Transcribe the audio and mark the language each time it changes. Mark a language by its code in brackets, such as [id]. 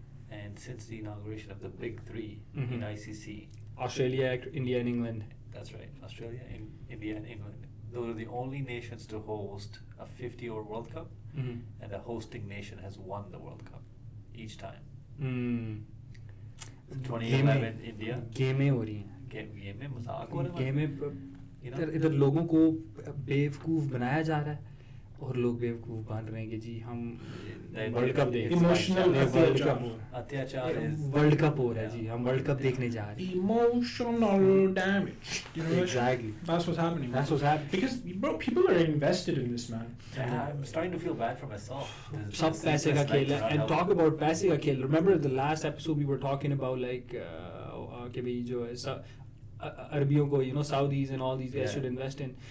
[en] and since the inauguration of the big 3 in ICC, Australia, India, and England. That's right. Australia, India, and England. Those are the only nations to host a 50-over World Cup, and the hosting nation has won the World Cup each time. 2011 India. [hi] गेमें हो रही हैं. Game में मजाक हो रहा है. गेमें इधर लोगों को बेवकूफ़ बनाया जा रहा है और लोग बेवकूफ़ बन रहे हैं कि जी हम वर्ल्ड कप देख इमोशनल अत्याचार वर्ल्ड कप हो रहा है जी, हम वर्ल्ड कप देखने जा रहे हैं. [en] Emotional damage. Exactly. That's what's happening. Because bro, people are invested in this, man. Yeah, I'm starting to feel bad for myself. [hi] सब पैसे का खेल है. [en] And talk about [hi] पैसे का खेल. [en] Remember the last episode we were talking about like [hi] कि भाई जो है अरबियों को, [en] you know, Saudis and all these guys should invest in.